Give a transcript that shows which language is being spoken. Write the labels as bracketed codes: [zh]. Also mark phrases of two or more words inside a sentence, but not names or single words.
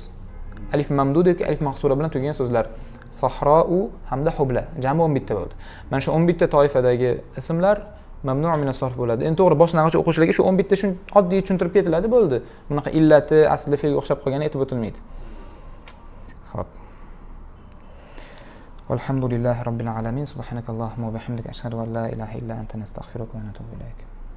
[uz] Alif mamdud yoki alif maqsura bilan tugagan so'zlar. Sahrau hamda hubla. Jami 11 ta bo'ldi. Mana shu 11 ta toifadagi ismlar mamnu min as-sarf bo'ladi. Endi to'g'ri boshlang'ich o'quvchilarga shu 11 ta shun oddiy tushuntirib ketiladi, bo'ldi. Bunaqa illati aslida fe'lga o'xshab qolgani aytib o'tilmaydi. Xo'p. [ar] الحمد لله رب العالمين. سبحانك اللهم وبحمدك أشهد أن لا إله إلا أنت نستغفرك ونتوب إليك.